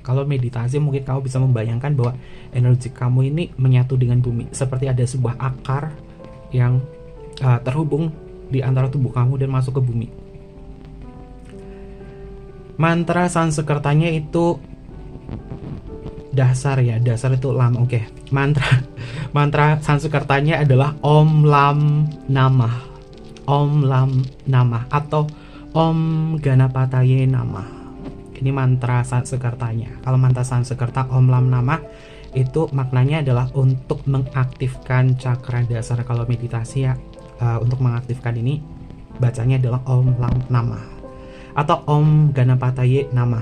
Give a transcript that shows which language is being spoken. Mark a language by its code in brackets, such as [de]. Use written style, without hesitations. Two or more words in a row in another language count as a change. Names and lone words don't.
[id] Kalau meditasi mungkin kamu bisa membayangkan bahwa energi kamu ini menyatu dengan bumi, seperti ada sebuah akar yang terhubung di antara tubuh kamu dan masuk ke bumi. Mantra Sanskertanya itu dasar ya, dasar itu lam. Oke. Mantra Sanskertanya adalah [sa] Om Lam Namah. Om Lam Namah atau Om Ganapataye Namah. [id] Ini mantra Sanskertanya. Kalau mantra Sanskerta [sa] Om Lam Namah [id] itu maknanya adalah untuk mengaktifkan cakra dasar. Kalau meditasi ya, untuk mengaktifkan ini bacanya adalah [sa] Om Lam Namah [id] atau [sa] Om Ganapataye Namah.